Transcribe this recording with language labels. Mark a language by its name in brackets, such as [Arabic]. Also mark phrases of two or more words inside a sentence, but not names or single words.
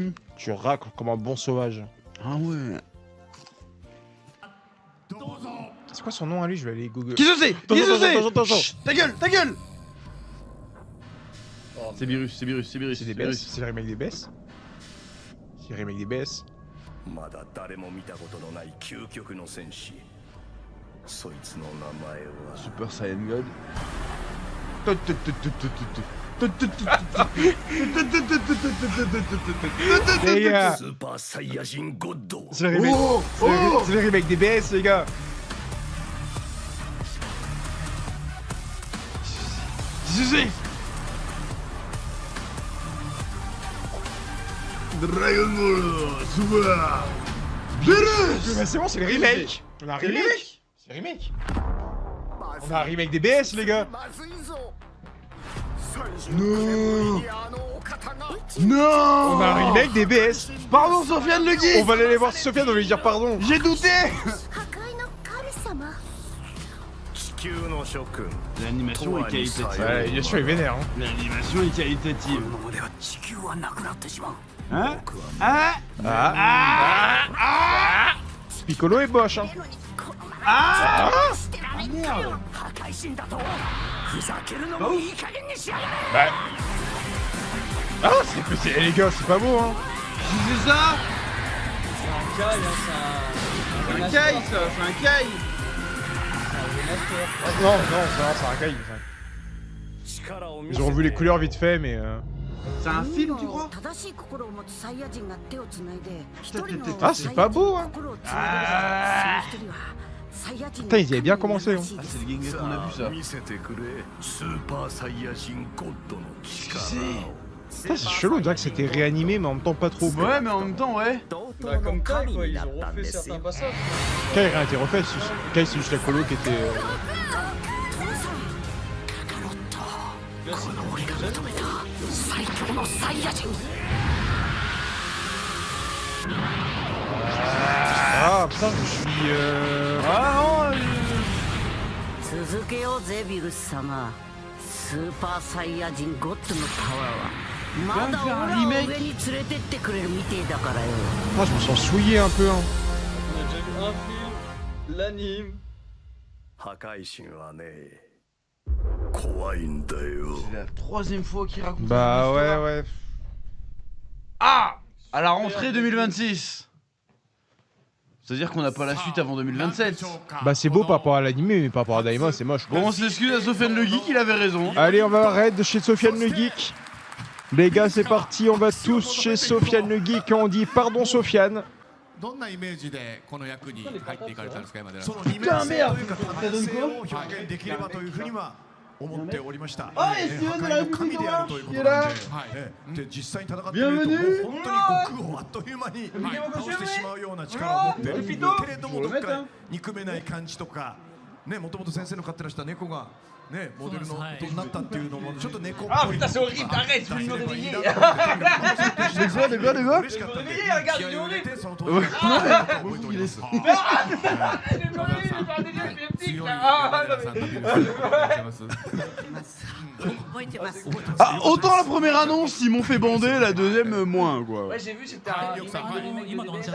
[French] tu racles comme un bon sauvage. Ah ouais. C'est quoi son nom à lui? Je vais aller Google. Qui se sait? Qui se sait? Attends. Chut, ta gueule, ta gueule. C'est Virus, c'est Virus, c'est Virus. C'est des Bess. C'est le remake des Bess. C'est le remake des Bess. [Japanese] まだ誰も見たことのない究極の戦士そいつの名前は [French] Super Saiyan God. Les gars, [Japanese] スーパーサイヤ人ゴッド [French] c'est le remake. C'est le remake des BS, les gars. Dragon Ball Super Virus. Bah, c'est bon, c'est le remake. On a un remake. C'est le remake. On a un remake des BS, les gars. Non. On Non. a un remake des BS. Pardon Sofiane Le Geek. On va aller voir Sofiane, on va lui dire pardon. J'ai douté. [Japanese] 地球の諸君 [French] L'animation est qualitative. Ouais, bien sûr, il vénère. Hein. L'animation est qualitative. [Japanese] このままでは地球はなくなってしまう [French] Hein? [Japanese] 僕は [French] Ah. Piccolo et Bosch. Hein. [Japanese] あ破壊神だとふざけるのもいい加減にしやがれ [French] Ah, c'est les gars, c'est pas beau, hein. C'est ça. C'est un caille, hein, C'est un caille ça, c'est un caille. Non, c'est un caille. [Japanese] 力を見 [French] Ils ont revu les couleurs vite fait, mais. C'est un film tu crois? Ah, c'est pas beau, hein. Putain, ils avaient bien commencé, hein. Ah c'est le Gengar qu'on a vu ça. [Japanese] 見せてくれスーパーサイヤ人ゴッドの力を [French] Putain, c'est chelou, on dirait que c'était réanimé, mais en même temps pas trop. Ouais mais en même temps ouais. Bah, comme Kai, quoi, ils ont refait certains passages. Kai a rien été refait, Kai c'est juste la colo qui était. Là, c'est Ah putain, je suis. Ah non. [Japanese] 続けようぜビルス様スーパーサイヤ人ゴッドのパワーはまだ俺らを上に連れてってくれるみてえだからよ [French] Ah, je me sens souillé un peu, hein. On a déjà vu un film, l'anime. [Japanese] 破壊神はね怖いんだよ [French] C'est la troisième fois qu'il raconte. Bah cette ouais, histoire. ouais. Ah. À la rentrée 2026. C'est-à-dire qu'on n'a pas la suite avant 2027. Bah c'est beau par rapport à l'animé, mais par rapport à Daima, c'est moche. Bon, on s'excuse à Sofiane Le Geek, il avait raison. Allez, on va raid chez Sofiane le Geek. Les gars, c'est parti, on va tous chez Sofiane le Geek et on dit pardon Sofiane. [Japanese] どんなイメージでこの役に入っていかれたんですか今までその二面性というか多面性を表現できればというふうには思っておりました。あい破壊の神であるということなんで、はい。で実際に戦ってみるともう本当に悟空をあっという間に倒してしまうような力を持っているけれどもどっか憎めない感じとか、ねもともと先生の飼ってらした猫が。ね、モデルのことになったっていうのもちょっと猫っぽい。 [French] あ、putain, c'est horrible, arrête, je vais me réveiller. De quoi [Japanese] 嬉しかったんで。 [French] regarde, il est horrible. Ah, autant la première annonce, ils m'ont fait bander, la deuxième, moins quoi. Ouais, j'ai vu, c'était un remake de remake.